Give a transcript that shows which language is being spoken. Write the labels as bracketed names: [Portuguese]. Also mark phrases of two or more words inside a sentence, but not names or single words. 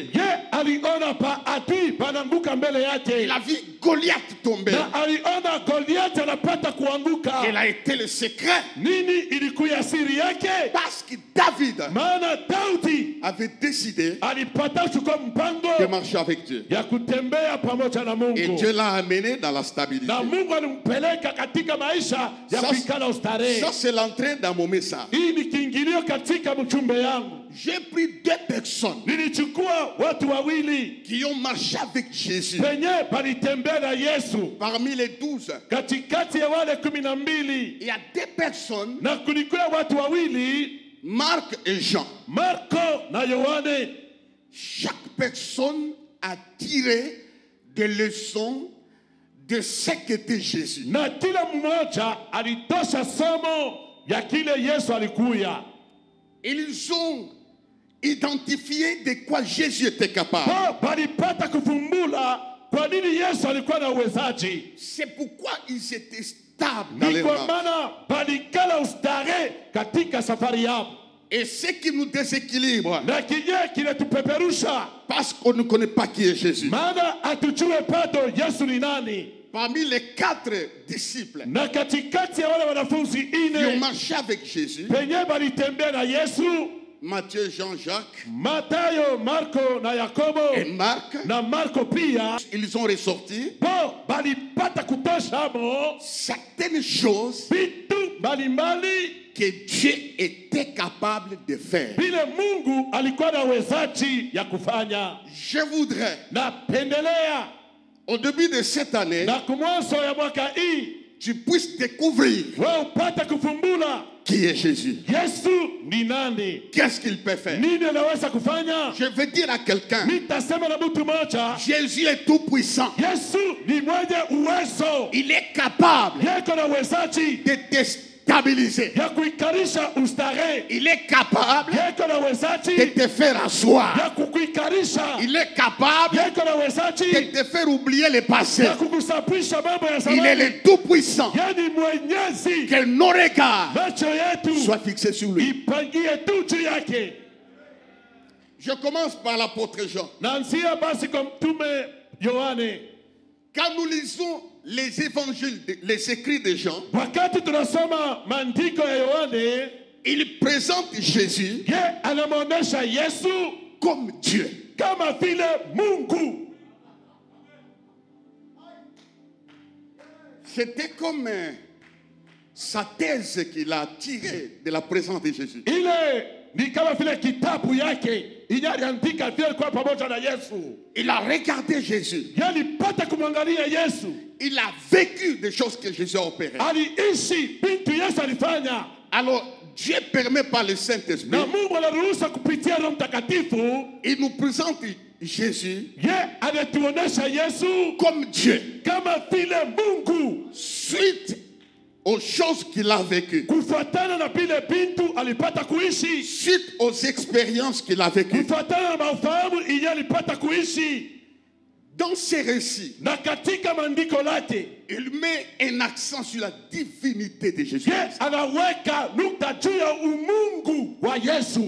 [Swahili] Ye aliona paadui pananguka mbele yake, [French] Il a vu Goliath tomber. [Swahili] na aliona Goliathi anapata kuanguka. [French] Quel a été le secret? [Swahili] Nini ilikuwa siri yake? [French] Parce que David [Swahili] Maana Daudi [French] avait décidé [Swahili] alipata kuchukua mpango [French] de marcher avec Dieu. [Swahili] ya kutembea pamoja na [French] Et [Swahili] Mungu, [French] Dieu l'a amené dans la stabilité. [Swahili] na Mungu alimpeleka katika maisha ya [French] Ça, [Swahili] kuikala ustarehe. [French] Ça, c'est l'entrée dans mon message. [Swahili] Hii ni kiingilio katika mchumbe yangu. [French] J'ai pris deux personnes [Swahili] Nilichukua watu wawili [French] qui ont marché avec Jésus. [Swahili] penye palitembea na Yesu [French] Parmi les 12, [Swahili] katikati ya wale 12, [French] il y a deux personnes, [Swahili] na kulikuwa watu wawili, [French] Marc et Jean. [Swahili] Marko na Yohane. [French] Chaque personne a tiré des leçons de ce qu'était Jésus. [Swahili] Na kila mmoja alitosha somo ya kile Yesu alikuya. [French] Ils ont identifié de quoi Jésus était capable. [Swahili] Balipata kufumbula kwa nini Yesu alikuwa na uwezaji. [French] C'est pourquoi ils étaient stables dans [Swahili] Ni [French] les [Swahili] kwa [French] marches. [Swahili] maana balikala ustare katika safari yao. [French] Et ce qui nous déséquilibre, [Swahili] na kinye kinatupeperusha, [French] parce qu'on ne connaît pas qui est Jésus. [Swahili] maana hatujue bado Yesu ni nani. [French] Parmi les 4 disciples [Swahili] Na katikati ya wale wanafunzi [French] qui ont 4 marché avec Jésus, [Swahili] penye balitembea na Yesu, [French] Matthieu, Jean, Jacques [Swahili] Matayo, Marko na Yakobo [French] et Marc, [Swahili] na Marko pia, [French] ils ont ressorti [Swahili] bo balipata kutosha mo [French] certaines choses [Swahili] vitu mbalimbali [French] que Dieu était capable de faire. [Swahili] vile Mungu alikuwa na uwezaji ya kufanya. [French] Je voudrais, [Swahili] Na pendelea [French] au début de cette année, [Swahili] na kumwanzo ya mwaka hii [French] tu puisses découvrir [Swahili] wewe upate kufumbula [French] qui est Jésus. [Swahili] Yesu ni nani, [French] Qu'est-ce qu'il peut faire? [Swahili] nini anaweza kufanya. [French] Je veux dire à quelqu'un, [Swahili] Nitasema na mtu mmoja, [French] Jésus est tout puissant. [Swahili] Yesu ni mwenye uwezo, [French] Il est capable [Swahili] yeko na uwezaji [French] de déstabiliser. [Swahili] ya kuikarisha ustare, [French] Il est capable [Swahili] yeko na [French] de [Swahili] uwezaji [French] te faire asseoir. [Swahili] ya kukuikarisha, [French] Il est capable [Swahili] yeko na [French] de [Swahili] uwezaji [French] te faire oublier le passé. [Swahili] ya kukusapisha mambo ya [French] Il est [Swahili] zamani. [French] le tout-puissant. [Swahili] Yani mwenyezi, [French] Que nos regards [Swahili] macho yetu [French] soient fixés sur lui. [Swahili] ipangie tu juu yake. [French] Je commence par l'apôtre Jean. [Swahili] Naanzia basi kwa mtume Yohane. [French] Quand nous lisons les évangiles, les écrits de Jean, [Swahili] Wakati tunasoma maandiko ya Yohane, [French] il présente Jésus [Swahili] ye anamwonyesha Yesu [French] comme Dieu. [Swahili] kama vile Mungu. [French] C'était comme sa thèse qu'il a tirée de la présence de Jésus. [Swahili] Ile ni kama vile kitabu yake inaandika vile kwa pamoja na Yesu. [French] Il a regardé Jésus. [Swahili] Yalipata kumwangalia Yesu. [French] Il a vécu des choses que Jésus a opérées. [Swahili] Aliishi vitu Yesu alifanya. [French] Alors, Dieu permet par le Saint-Esprit, [Swahili] Na Mungu anaruhusa kupitia Roho Mtakatifu, [French] il nous présente Jésus [Swahili] ye anatuonesha Yesu [French] comme Dieu, [Swahili] kama vile Mungu, [French] suite aux choses qu'il a vécues, [Swahili] kufuatana na vile bintu alipata kuishi, [French] suite aux expériences qu'il a vécues. [Swahili] kufuatana na mafahamu iye alipata kuishi. [French] Dans ces récits, [Swahili] Na katika maandiko lake [French] il met un accent sur la divinité de Jésus. [Swahili] ye anaweka nukta juu ya umungu wa Yesu.